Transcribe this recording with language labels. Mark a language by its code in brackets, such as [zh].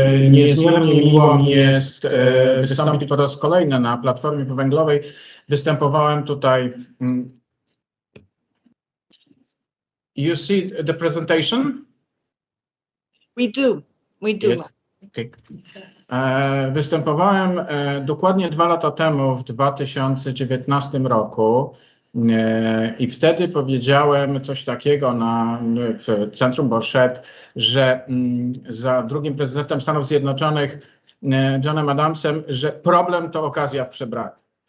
[pl] Niezmiernie miło mi jest wystąpić po raz kolejny na Platformie Powęglowej. Występowałem tutaj. [en] You see the presentation? We do. Yes. Okay. [pl] Występowałem dokładnie 2 lata temu, w 2019 roku, i wtedy powiedziałem coś takiego w centrum Borszet, że za drugim prezydentem Stanów Zjednoczonych, Johnem Adamsem, że problem to okazja w przebraniu.